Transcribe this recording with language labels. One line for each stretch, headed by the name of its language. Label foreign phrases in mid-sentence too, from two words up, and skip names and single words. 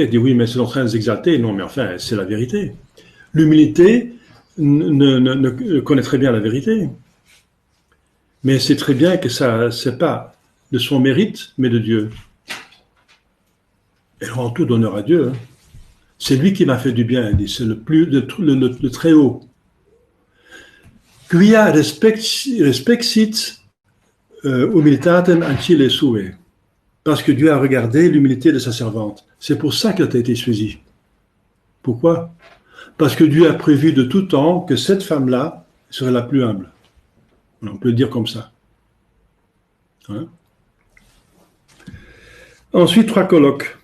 French: Elle dit oui, mais c'est en train de s'exalter. Non, mais enfin, c'est la vérité. L'humilité ne connaît très bien la vérité. Mais c'est très bien que ça, c'est pas de son mérite, mais de Dieu. Elle rend tout d'honneur à Dieu. Hein. C'est lui qui m'a fait du bien, elle dit. C'est le très haut.
Latin: Quia respexit humilitatem ancille sue.
French: Parce que Dieu a regardé l'humilité de sa servante. C'est pour ça qu'elle a été choisie. Pourquoi? Parce que Dieu a prévu de tout temps que cette femme-là serait la plus humble. On peut le dire comme ça. Hein? Ensuite, 3 colloques.